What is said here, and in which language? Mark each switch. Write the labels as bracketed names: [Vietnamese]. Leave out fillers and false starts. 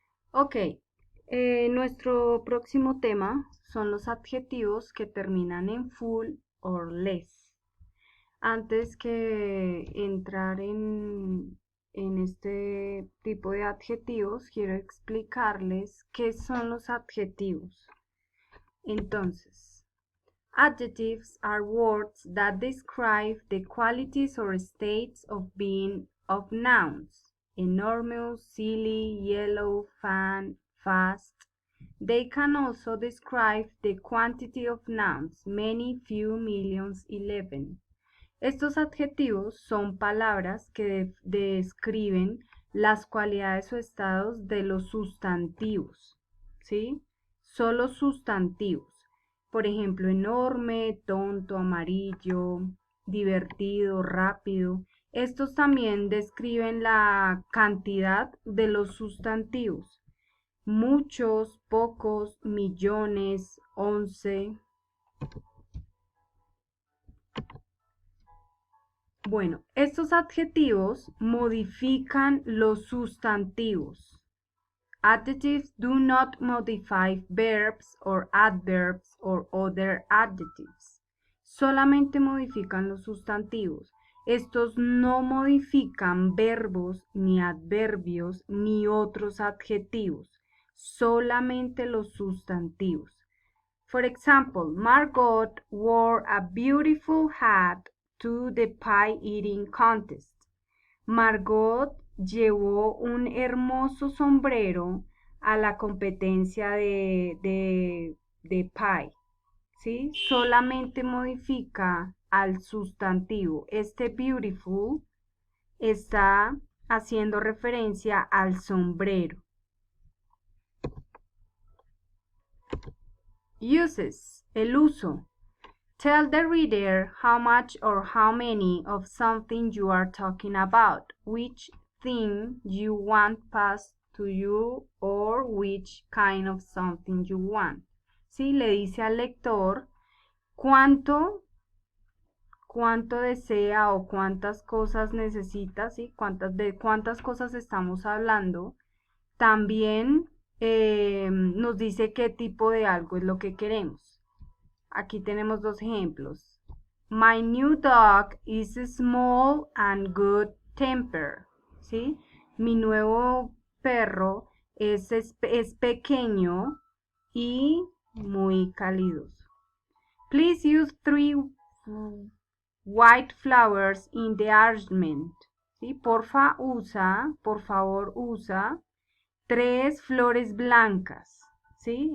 [Spanish] Ok, nuestro próximo tema son los adjetivos que terminan en [English] full or less. [Spanish] Antes que entrar en este tipo de adjetivos, quiero explicarles qué son los adjetivos. Entonces, [English] adjectives are words that describe the qualities or states of being of nouns. Enormous, silly, yellow, fan, fast. They can also describe the quantity of nouns, many, few, millions, 11. [Spanish] Estos adjetivos son palabras que describen las cualidades o estados de los sustantivos, ¿sí? Solo sustantivos. Por ejemplo, enorme, tonto, amarillo, divertido, rápido. Estos también describen la cantidad de los sustantivos. Muchos, pocos, millones, 11. Bueno, estos adjetivos modifican los sustantivos. [English] Adjectives do not modify verbs or adverbs or other adjectives. [Spanish] Solamente modifican los sustantivos. Estos no modifican verbos, ni adverbios, ni otros adjetivos. Solamente los sustantivos. [English] For example, Margot wore a beautiful hat to the pie eating contest. [Spanish] Margot llevó un hermoso sombrero a la competencia de pie, ¿sí? Solamente modifica al sustantivo. Este beautiful está haciendo referencia al sombrero. Uses, el uso. [English] Tell the reader how much or how many of something you are talking about, which thing you want passed to you, or which kind of something you want. [Spanish] ¿Sí? Le dice al lector cuánto desea o cuántas cosas necesita, ¿sí? De cuántas cosas estamos hablando. También nos dice qué tipo de algo es lo que queremos. Aquí tenemos dos ejemplos. [English] My new dog is small and good tempered. [Spanish] ¿Sí? Mi nuevo perro es pequeño y muy calidoso. [English] Please use 3 white flowers in the arrangement. [Spanish] ¿Sí? Por favor usa 3 flores blancas, ¿sí?